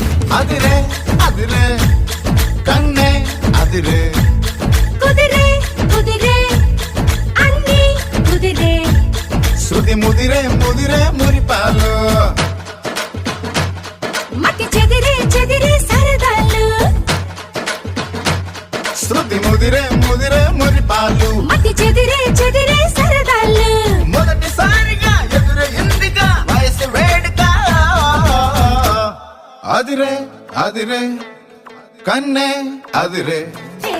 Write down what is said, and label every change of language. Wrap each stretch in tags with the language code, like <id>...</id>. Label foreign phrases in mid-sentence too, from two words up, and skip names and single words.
<ta>அதிரே அதிரே கண்ணே அதிரே</ta> <te>కుదిరే కుదిరే అన్ని కుదిరే శృతి ముదిరే ముదిరే మురిపాలు మట్టి చెదిరే చెదిరే సరదాలు శృతి ముదిరే ముదిరే మురిపాలు మట్టి చెదిరే చెదిరే సరదాలు మొదటిసారిగా ఎదురైందిగా వయసు వేడుక</te> <ta>அதிரே அதிரே கண்ணே அதிரே</ta>